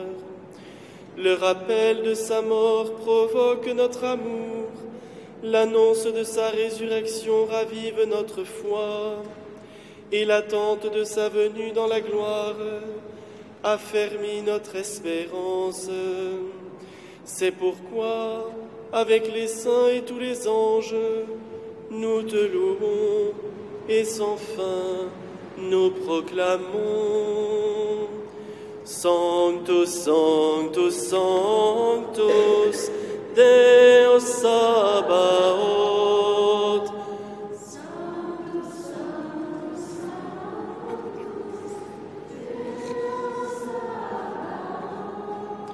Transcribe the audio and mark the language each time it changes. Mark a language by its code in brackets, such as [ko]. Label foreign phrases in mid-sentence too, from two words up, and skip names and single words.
[fr] Le rappel de sa mort provoque notre amour, l'annonce de sa résurrection ravive notre foi, et l'attente de sa venue dans la gloire affermit notre espérance. C'est pourquoi, avec les saints et tous les anges, nous te louons et sans fin nous proclamons. [la] Sanctus, Sanctus, Sanctus, Deus Sabaoth. Sanctus, Sanctus, Sanctus, Deus Sabaoth.